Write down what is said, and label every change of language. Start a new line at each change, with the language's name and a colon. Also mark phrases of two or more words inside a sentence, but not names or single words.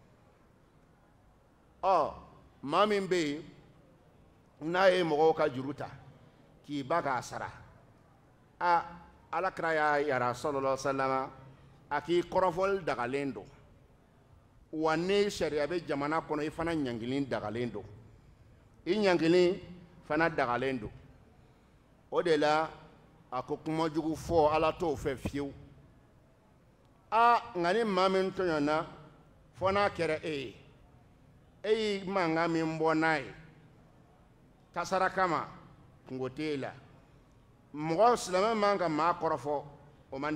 Bambara: maa min bɛ yen n'a ye mɔgɔw ka juru ta k'i ba k'a sara alakira y'a yara
Arabic: صلى الله عليه وسلم
Bambara: a k'i kɔrɔfɔli dagalen don wa ni sariya bɛ jamana kɔnɔ i fana ɲangili dagalen don i ɲangili fana dagalen don o de la a ko kuma jugu fɔ ala t'o fɛ fiyewu nka ni maa min tɔɲɔna fɔ n'a kɛra e ye mankan min bɔ n'a ye tasara kama kungo t'e la mɔgɔ silamɛ man ka maa kɔrɔfɔ o man